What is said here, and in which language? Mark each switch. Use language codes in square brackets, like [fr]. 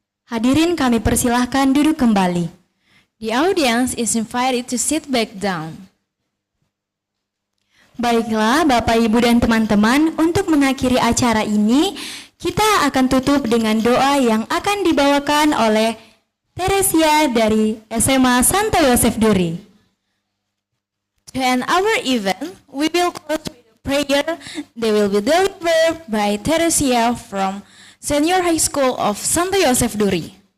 [id] Hadirin kami persilahkan duduk kembali. [en] The audience is invited to sit back down. [id] Baiklah Bapak Ibu dan teman-teman, untuk mengakhiri acara ini, kita akan tutup dengan doa yang akan dibawakan oleh Teresia dari SMA Santo Yosef Duri. [en] To end our event, we will close with a prayer that will be delivered by Teresia from Senior High School of Santo Yosef Duri.